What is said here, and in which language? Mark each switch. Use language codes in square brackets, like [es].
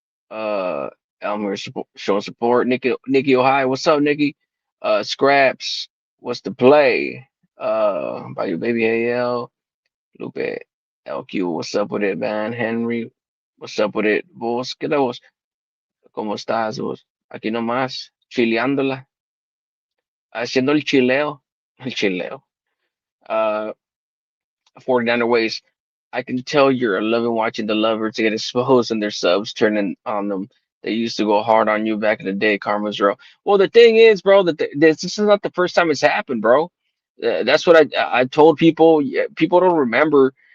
[en] Uh, Elmer showing support. Nikki Ohio, what's up, Nikki? Scraps, what's the play? By your baby AL, Lupe, LQ, what's up with it, man? Henry, what's up with it? [es] Vos, ¿qué tal vos? ¿Cómo estás vos? Aquí nomás, chileándola, haciendo el chileo, el chileo. [en] Uh, 49er ways. I can tell you're loving watching the lovers get exposed and their subs turning on them. They used to go hard on you back in the day, Karma's real. Well, the thing is, bro, that this is not the first time it's happened, bro. That's what I told people. Yeah, people don't remember.